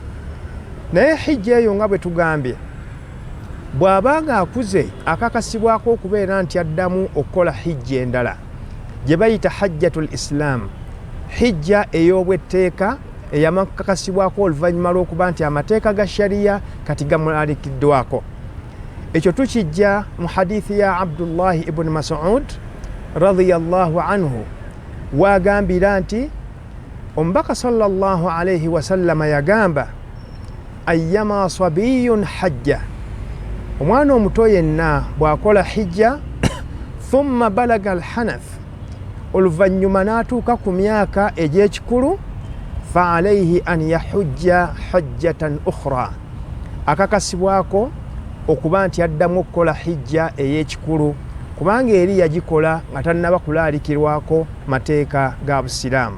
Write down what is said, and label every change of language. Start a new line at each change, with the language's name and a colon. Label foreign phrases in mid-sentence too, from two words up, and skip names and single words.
Ganda: Naye hijja eyo nga bwe tugambye, bw'abanga akuze akakasibwako okubeera nti addamu okukola hijja endala gye bayita
Arabic: حجة الإسلام,
Ganda: hijja ey'obwetteeka eyamakakasibwako oluvannyuma lw'okuba nti amateeka ga shariya kati gamulalikiddwako. Ekyo tukijja mu hadithi ya Abdullahi ibn Mas'ud
Arabic: رضي الله عنه,
Ganda: wagambira nti omubaka
Arabic: صلى الله عليه وسلم
Ganda: yagamba
Arabic: أيما صبي حج,
Ganda: omwana omuto yenna bw'akola hijja
Arabic: ثم بلغ الحنث,
Ganda: oluvannyuma n'atuuka ku myaka egy'ekikulu,
Arabic: فعليه أن يحج حجة أخرى,
Ganda: akakasibwako okuba nti addamu okukola hijja ey'ekikulu, kubanga eri yagikola nga tannaba kulaalikirwako mateeka ga busiraamu.